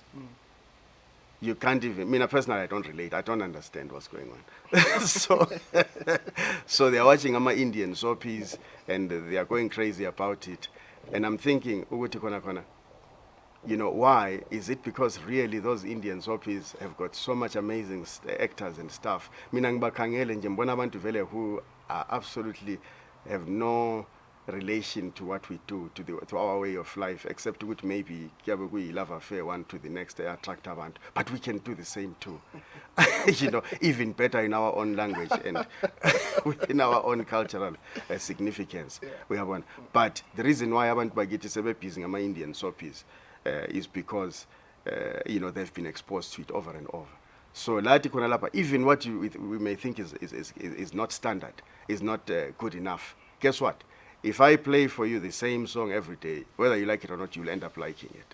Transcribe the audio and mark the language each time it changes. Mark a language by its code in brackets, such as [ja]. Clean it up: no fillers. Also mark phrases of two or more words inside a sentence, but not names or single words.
[en] You can't even, personally I don't relate, I don't understand what's going on. So they're watching my Indian soapies and they are going crazy about it. And I'm thinking, why? Is it because really those Indian soapies have got so much amazing actors and stuff? [zu] Mina ngibakhangele nje mbona abantu vele [en] who are absolutely have no relation to what we do, to our way of life, except with maybe love affair one to the next attract abantu. But we can do the same too. Even better in our own language and within our own cultural significance. Yeah. We have one. But the reason why [zu] abantu bagithi sebebhizi ngama [en] Indian soapies is because they've been exposed to it over and over. So even what we may think is not standard, is not good enough. Guess what? If I play for you the same song every day, whether you like it or not, you'll end up liking it.